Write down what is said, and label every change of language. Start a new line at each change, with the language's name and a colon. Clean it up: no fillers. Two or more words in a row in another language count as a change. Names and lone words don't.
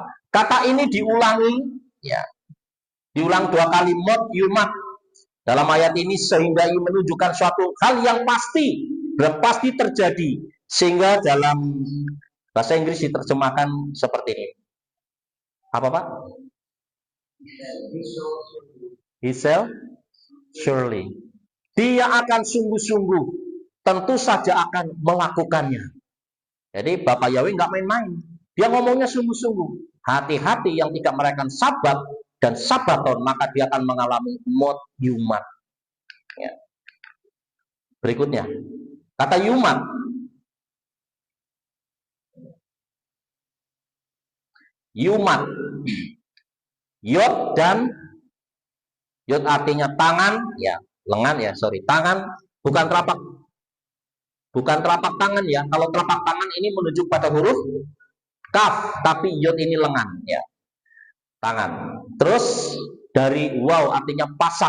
Indonesian: Kata ini diulangi, ya, diulang 2 kali,
Hebrew: מות, יומת,
Indonesian: dalam ayat ini, sehingga ini menunjukkan suatu hal yang pasti dan pasti terjadi. Sehingga dalam bahasa Inggris diterjemahkan seperti ini. Apa Pak?
English: He shall surely.
Indonesian: Dia akan sungguh-sungguh, tentu saja akan melakukannya. Jadi Bapak Yahweh nggak main-main. Dia ngomongnya sungguh-sungguh. Hati-hati yang tidak merayakan Sabat dan Sabaton, maka dia akan mengalami maut yumat. Ya. Berikutnya, kata yumat. Yumat. Yod dan yod artinya tangan, ya, lengan ya, sorry, tangan, bukan telapak tangan ya. Kalau telapak tangan ini menunjuk pada huruf kaf, tapi yod ini lengan ya. Tangan. Terus dari waw artinya pasak.